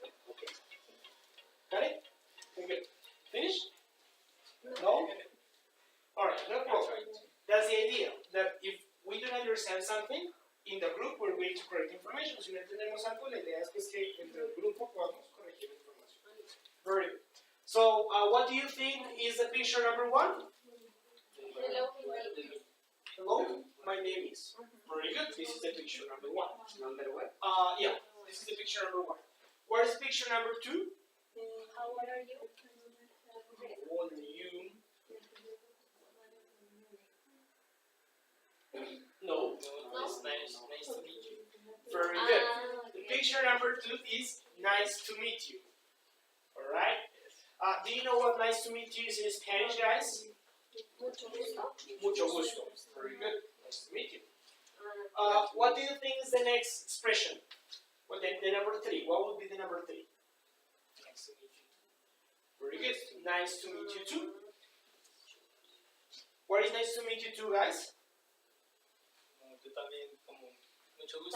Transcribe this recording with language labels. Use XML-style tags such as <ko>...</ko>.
<en>Okay. Got it? Okay. Finished? No? Alright, no problem. That's the idea. That if we don't understand something, in the group we're going to correct information.</en> <es>Si no entendemos algo, la idea es pues, que entre el grupo podamos corregir cualquier información.</es> <en>Very good. So, what do you think is the picture number 1? Hello, my name is. Hello, my name is. Very good. This is the picture number 1. Number what? Yeah, this is the picture number 1. What is picture number 2? How old are you? How old are you? No. No, it's nice to meet you. Very good. The Okay. picture number 2 is nice to meet you. Alright? Do you know what nice to meet you is in Spanish, guys?</en> <es>Mucho gusto. Mucho gusto.</es> <en>Very good. Nice to meet you. Ah, What do you think is the next expression? Well, the number 3. What would be the number 3? Nice to meet you. Very good. Nice to meet you too. What is nice to meet you too, guys?</en> <es>Tú también, como, mucho gusto.</es>